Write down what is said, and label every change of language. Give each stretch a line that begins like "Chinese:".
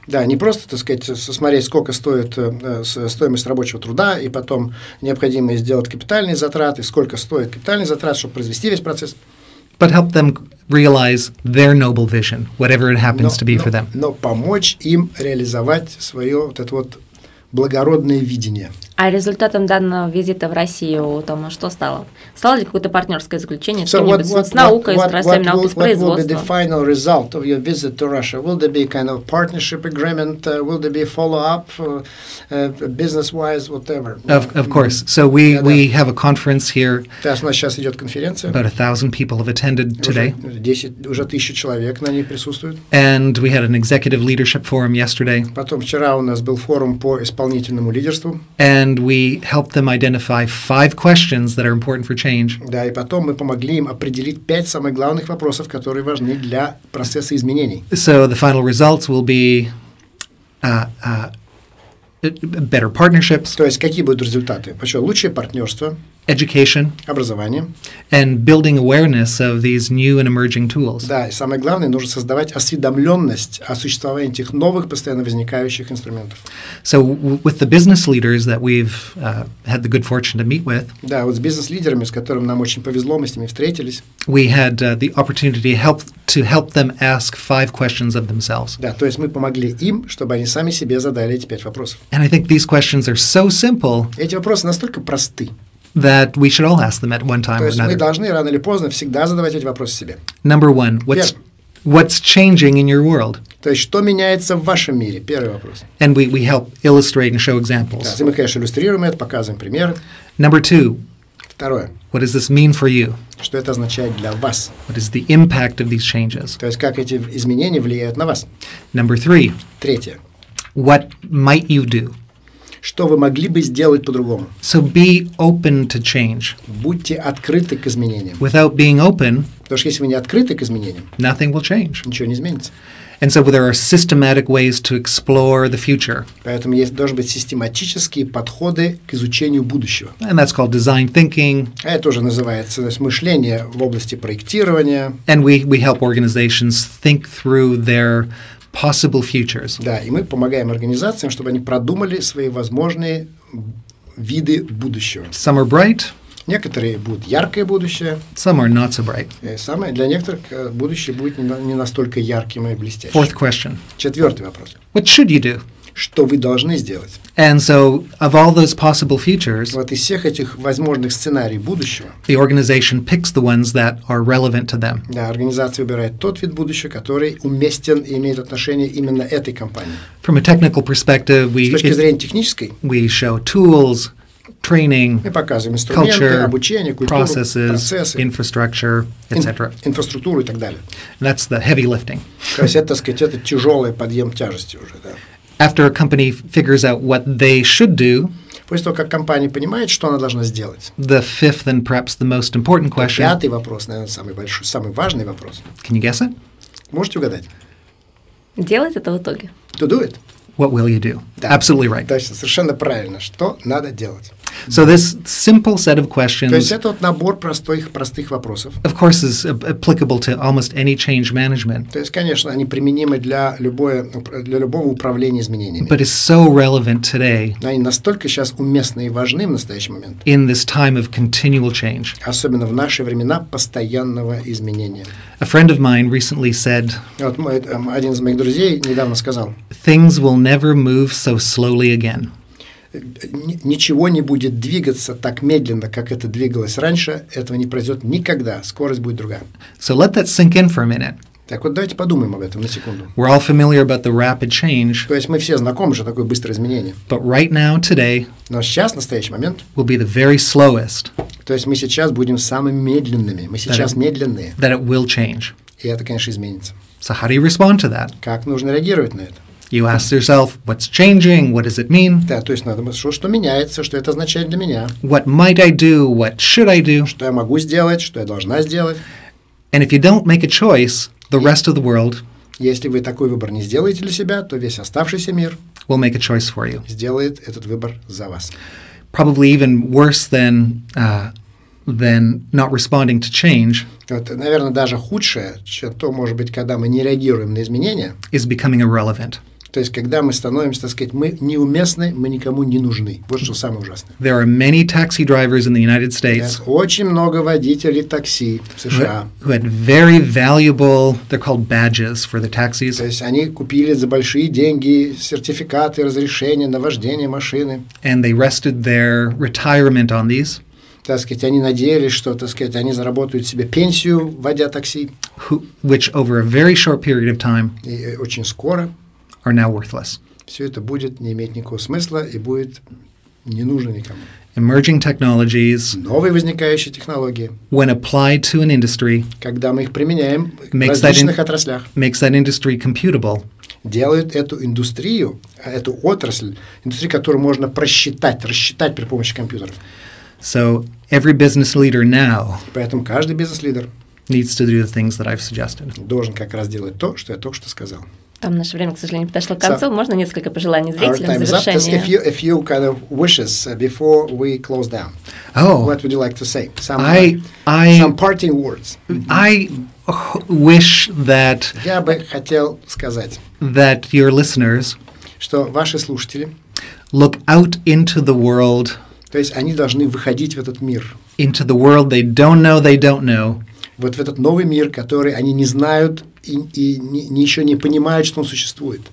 Russian: Да, не просто, так сказать, смотреть, сколько стоит стоимость рабочего труда, и потом необходимо сделать капитальные затраты, сколько стоит капитальные затраты, чтобы произвести весь процесс.
English: But help them realize their noble vision, whatever it happens to be for them.
Russian: Но помочь им реализовать свое вот это вот благородное видение. А результатом данного визита в Россию, Тома, что стало? Стало ли какое-то партнерское заключение с наукой, с отраслью науки, с производством?
English: What will be the final result of your visit to Russia? Will there be kind of partnership agreement? Will there be follow-up, business-wise, whatever? Of course. So we have a conference here.
Russian: У нас сейчас идет конференция.
English: About 1,000 people have attended today.
Russian: Уже 1000 человек на ней присутствуют.
English: And we had an executive leadership forum yesterday.
Russian: Потом вчера у нас был форум по исполнительному лидерству.
English: And we helped them identify 5 questions that are important for change.
Russian: Да, и потом мы помогли им определить 5 самых главных вопросов, которые важны для процесса изменений.
English: So the final results will be better partnerships.
Russian: То есть какие будут результаты? Лучшее партнерство,
English: education,
Russian: образование,
English: and building awareness of these new and emerging tools.
Russian: Да, и самое главное, нужно создавать осведомленность о существовании этих новых, постоянно возникающих инструментов.
English: So with the business leaders that we've had the good fortune to meet with,
Russian: да, вот с бизнес-лидерами, с которыми нам очень повезло, мы с ними встретились.
English: We had the opportunity to help them ask 5 questions of themselves.
Russian: Да, то есть мы помогли им, чтобы они сами себе задали эти 5 вопросов.
English: And I think these questions are so simple.
Russian: Эти вопросы настолько просты.
English: That we should all ask them at one time or another.
Russian: То есть мы должны рано или поздно всегда задавать эти вопросы себе.
English: Number one, what's changing in your world?
Russian: То есть что меняется в вашем мире? Первый вопрос.
English: And we help illustrate and show examples.
Russian: Да, мы, конечно, иллюстрируем это, показываем примеры.
English: Number two.
Russian: Второе.
English: What does this mean for you?
Russian: Что это означает для вас?
English: What is the impact of these changes?
Russian: То есть как эти изменения влияют на вас?
English: Number three.
Russian: Третье.
English: What might you do?
Russian: Что вы могли бы сделать по-другому?
English: So be open to change.
Russian: Будьте открыты к изменениям.
English: Without being open,
Russian: потому что если вы не открыты к изменениям,
English: nothing will change.
Russian: Ничего не изменится.
English: And so there are systematic ways to explore the future.
Russian: Поэтому должны быть систематические подходы к изучению будущего.
English: And that's called design thinking.
Russian: А это тоже называется мышление в области проектирования.
English: And we help organizations think through their possible futures.
Russian: Да, и мы помогаем организациям, чтобы они продумали свои возможные виды будущего.
English: Some are bright.
Russian: Некоторые будут яркое будущее.
English: Some are not so bright.
Russian: Для некоторых будущее будет не настолько ярким и блестящим.
English: Fourth question.
Russian: Четвертый вопрос.
English: What should you do?
Russian: Что вы должны сделать?
English: And so, of all those possible futures,
Russian: вот из всех этих возможных сценариев будущего,
English: the organization picks the ones that are relevant to them.
Russian: Да, организация выбирает тот вид будущего, который уместен и имеет отношение именно этой компании.
English: From a technical perspective,
Russian: с точки зрения технической,
English: we show tools, training,
Russian: мы показываем инструменты,
English: culture,
Russian: обучение, культуру,
English: processes,
Russian: процессы,
English: infrastructure, etc.
Russian: Инфраструктуру и так далее.
English: That's the heavy lifting.
Russian: То есть это, так сказать, это тяжелый подъем тяжести уже, да.
English: After a company figures out what they should do,
Russian: после того, как компания понимает, что она должна сделать,
English: the fifth and perhaps the most important question.
Russian: Пятый вопрос, наверное, самый большой, самый важный вопрос.
English: Can you guess it?
Russian: Можете угадать? Делать это в итоге.
English: To do it. What will you do?
Russian: Да.
English: Absolutely right.
Russian: Точно, совершенно правильно. Что надо делать?
English: So this simple set of questions,
Russian: то есть это вот набор простых вопросов.
English: Of course, is applicable to almost any change management.
Russian: То есть, конечно, они применимы для любого управления изменениями.
English: But is so relevant today.
Russian: Но они настолько сейчас уместны и важны в настоящий момент.
English: In this time of continual change.
Russian: Особенно в наши времена постоянного изменения.
English: A friend of mine recently said.
Russian: Вот один из моих друзей недавно сказал.
English: Things will never move so slowly again.
Russian: ничего не будет двигаться так медленно, как это двигалось раньше, этого не произойдет никогда. Скорость будет другая.
English: So let that sink in for a minute.
Russian: Так вот, давайте подумаем об этом на секунду.
English: We're all familiar about the rapid change.
Russian: То есть мы все знакомы, что такое быстрое изменение.
English: But right now, today,
Russian: Но сейчас, в настоящий момент,
English: will be the very slowest
Russian: то есть мы сейчас будем самыми медленными. Мы сейчас медленные.
English: that it will change.
Russian: И это, конечно, изменится.
English: So how do you respond to that?
Russian: Как нужно реагировать на это?
English: You ask yourself, what's changing? What does it mean?
Russian: Да, то есть надо думать, что меняется, что это означает для меня,
English: What might I do? What should I do?
Russian: что я могу сделать, что я должна сделать.
English: And if you don't make a choice, the rest of the world
Russian: Если вы такой выбор не сделаете для себя, то весь оставшийся мир
English: will make a choice for you.
Russian: сделает этот выбор за вас.
English: Probably even worse than not responding to change
Russian: Вот, наверное, даже худшее, чем то, может быть, когда мы не реагируем на изменения,
English: is becoming irrelevant.
Russian: то есть когда мы становимся, так сказать, мы неуместны, мы никому не нужны. Вот что самое ужасное.
English: There are many taxi drivers in the United States
Russian: Очень много водителей такси в США.
English: who had very valuable, they're called badges for the taxis,
Russian: То есть они купили за большие деньги сертификаты, разрешения на вождение машины.
English: and they rested their retirement on these,
Russian: Так сказать, они надеялись, что, так сказать, они заработают себе пенсию, водя такси.
English: which over a very short period of time
Russian: И очень скоро
English: are now worthless.
Russian: все это будет не иметь никакого смысла и будет не нужно никому.
English: Emerging technologies,
Russian: Новые возникающие технологии,
English: when applied to an industry,
Russian: когда мы их применяем в
English: Makes that
Russian: различных отраслях,
English: makes that industry computable,
Russian: делают эту индустрию, эту отрасль, индустрию, которую можно рассчитать при помощи компьютеров.
English: So every business leader now
Russian: Поэтому каждый бизнес-лидер
English: needs to do the things that I've suggested.
Russian: должен как раз делать то, что я только что сказал. Там наше время, к сожалению, подошло к концу. Можно несколько пожеланий
English: Our
Russian: зрителям
English: time
Russian: в
English: is up. Just
Russian: завершение?
English: a few kind of wishes before we close down. Oh, What would you like to say? Some I parting words. wish that
Russian: Я бы хотел сказать,
English: your listeners
Russian: что ваши слушатели,
English: look out into the world,
Russian: то есть они должны выходить в этот мир,
English: into the world they don't know,
Russian: вот в этот новый мир, который они не знают и еще не понимают, что он существует.